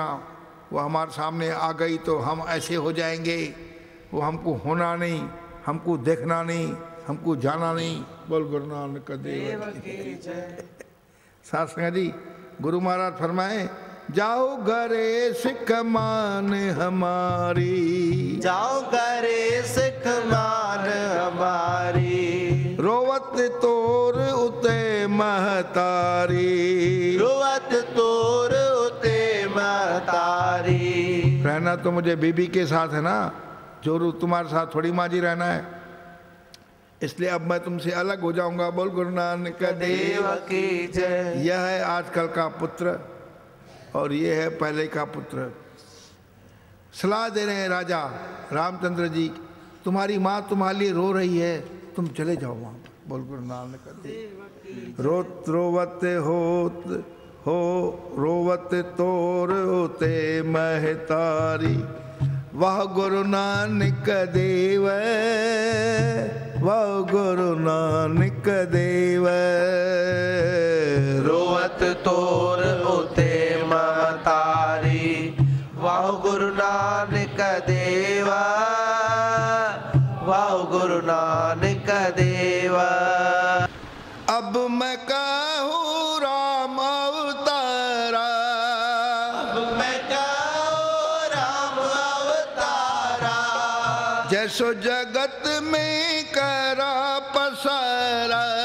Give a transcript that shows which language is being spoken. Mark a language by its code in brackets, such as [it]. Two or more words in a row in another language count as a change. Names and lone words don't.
[hi] वो हमारे सामने आ गई तो हम ऐसे हो जाएंगे, वो हमको होना नहीं, हमको देखना नहीं, हमको जाना नहीं। बोल गुरु नानक देव की जय। साथ संगत जी, गुरु महाराज फरमाए, जाओ घरे सिख मान हमारी, जाओ घरे सिख मान हमारी। रोवत तोर उते महतारी, रोवत तोर उते महतारी। रहना तो मुझे बीबी के साथ है ना, जोरू तुम्हारे साथ थोड़ी माँ जी रहना है, इसलिए अब मैं तुमसे अलग हो जाऊंगा। बोल गुरु नानक देव की जय। यह है आजकल का पुत्र और ये है पहले का पुत्र। सलाह दे रहे हैं राजा रामचंद्र जी, तुम्हारी माँ तुम्हारे लिए रो रही है, तुम चले जाओ वहाँ। बोल गुरु नानक देव। रोवत हो रोवत तोर उते महतारी, वाह गुरु नानक देव, वाह गुरु नानक देव। रोवत तोर उते महतारी, वाह गुरु नानक देवा, वाह गुरु नानक देवा। अब मैं कहूँ राम अवतारा, अब मैं कहूँ राम अवतारा। जैसो जगत में करा पसारा,